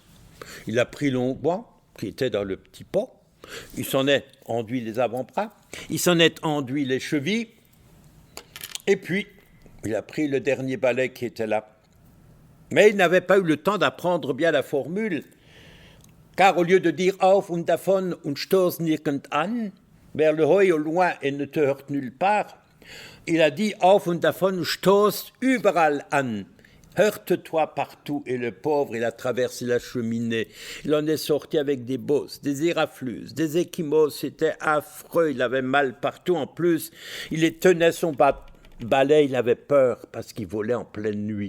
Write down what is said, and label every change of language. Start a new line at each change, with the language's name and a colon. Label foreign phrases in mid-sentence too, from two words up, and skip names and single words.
French: Il a pris l'onguent, qui était dans le petit pot. Il s'en est enduit les avant-bras. Il s'en est enduit les chevilles. Et puis, il a pris le dernier balai qui était là. Mais il n'avait pas eu le temps d'apprendre bien la formule, car au lieu de dire «
German: Auf und davon und stoß nirgend an »,
French: vers le haut et au loin et ne te heurte nulle part, il a dit «
German: Auf und davon stoß überall an ».
French: Heurte-toi partout. Et le pauvre, il a traversé la cheminée. Il en est sorti avec des bosses, des éraflus, des échymoses. C'était affreux. Il avait mal partout. En plus, il tenait son balai. Il avait peur parce qu'il volait en pleine nuit.